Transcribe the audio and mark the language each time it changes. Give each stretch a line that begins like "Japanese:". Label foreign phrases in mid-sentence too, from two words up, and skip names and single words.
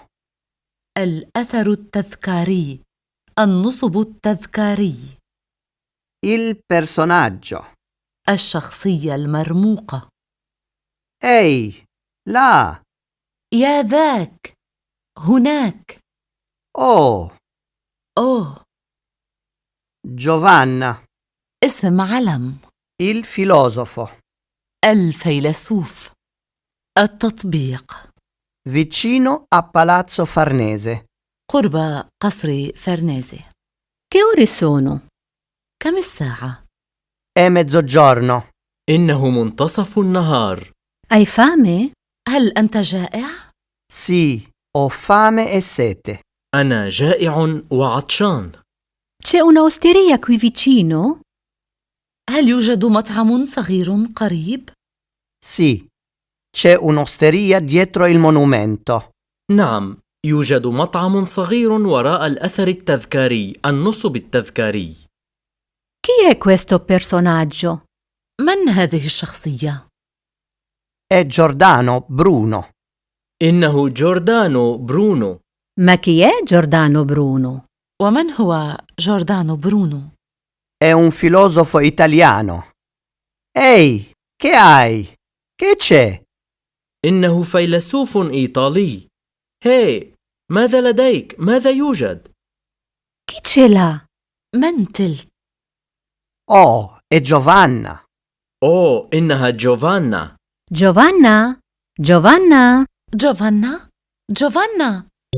Arabic: الأثر التذكاري، النصب التذكاري.
Italian: Il personaggio.
Arabic: الشخصية المرموقة.
Italian: Ehi, là.
Arabic: يا ذاك، هناك. Oh, أوه،
Italian: Giovanna.
Arabic: اسم علم.
Italian: Il filosofo.
Arabic: الفيلسوف. التطبيق:
Italian: Vicino a Palazzo Farnese.
Arabic: قرب قصر فرنيزي.
Italian: Che ore sono?
Arabic: كم الساعة؟
Italian: È mezzogiorno.
Arabic: إنه منتصف النهار.
Italian: Hai fame?
Arabic: هل أنت جائع؟
Italian: Sì, ho fame e sete.
Arabic: أنا جائع وعطشان.
Italian: C'è una osteria qui vicino?
Arabic: هل يوجد مطعم صغير قريب؟
Italian: Sì, c'è un'osteria dietro il monumento.
Arabic: نعم، يوجد مطعم صغير وراء الأثر التذكاري، النصب التذكاري.
Italian: Chi è questo personaggio?
Arabic: من هذه الشخصية؟
Italian: È Giordano Bruno.
Arabic: إنه جوردانو برونو.
Italian: Ma chi è Giordano Bruno?
Arabic: ومن هو جوردانو برونو؟
Italian: È un filosofo italiano. Ehi, che hai? Che c'è?
Arabic: إنه فيلسوف إيطالي. هاي، ماذا لديك؟ ماذا يوجد؟
Italian: Chi ce l'ha?
Arabic: من تلك؟
Italian: Oh, è Giovanna.
Arabic: أوه، إنها جوفانا.
Italian: Giovanna? Giovanna?
Arabic: جوفانا جوفانا.